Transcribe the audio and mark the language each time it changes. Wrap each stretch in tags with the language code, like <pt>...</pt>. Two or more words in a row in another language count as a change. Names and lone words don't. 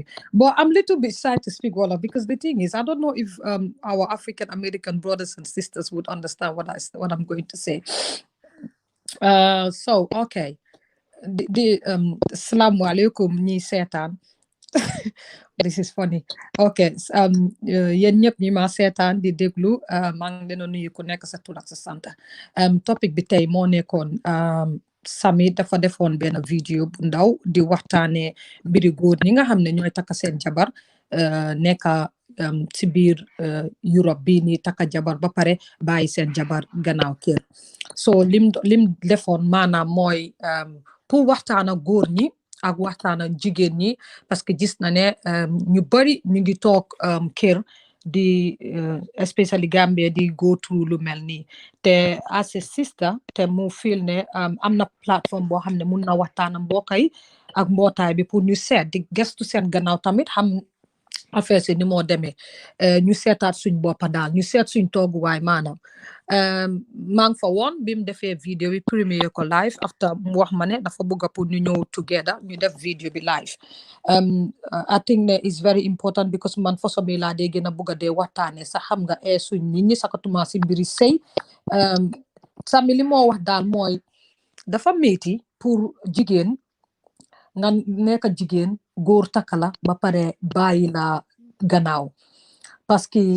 <en>But I'm a little bit shy to speak Wolof because the thing is, I don't know if our African American brothers and sisters would understand what I'm going to say. So okay, the</en> <ar>Assalamu alaikum</ar> <en>ni setan. This is funny.</en> <wo>Okay, yéen ñëpp ñi ma seetaan di déglu maa ngi leen a nuyu ku nekk sa tur ak sa sant. Topic bi tey moo nekkoon Sami dafa defoon benn vidéo bu ndaw di waxtaanee mbiri góor ñi nga xam ne ñooy takka seen jabar nekka ci biir Europe bii nii takka jabar ba pare bàyyi seen jabar gannaaw kër. So lim defoon maanaam mooy pour waxtaan ak góor ñi ak waxtaan ak jigéen ñi,</wo> <fr>parce que</fr> <wo>gis na ne ñu bari ñu ngi toog kër di especially Gambia di</wo> <en>go through</en> <wo>lu mel nii te</wo> <en>as a sister</en> <wo>te mu feel ne am na plateforme boo xam ne mun na waxtaan ak mbokkay ak mbootaay bi pour ñu seet di gestu seen gannaaw tamit xam affaire si ni moo demee ñu seetaat suñ boppa daal ñu seet suñ tooguwaay maanaam maa ngi fa woon bi mu defee vidéo bi premier ko live after mu wax ma ne dafa bëgg pour ñu ñëw together ñu def vidéo bi live</wo> <en>I think</en> <wo>ne</wo> <en>is very important because</en> <wo>man façon bi laa dee gën a bëgg a dee waxtaane sax xam nga suñ nit ñi sakatuma si mbiri sëy Sami li moo wax daal mooy dafa métti pour jigéen nga nekk jigéen góor takka la ba pare bàyyi la gannaaw</wo> <fr>parce que</fr>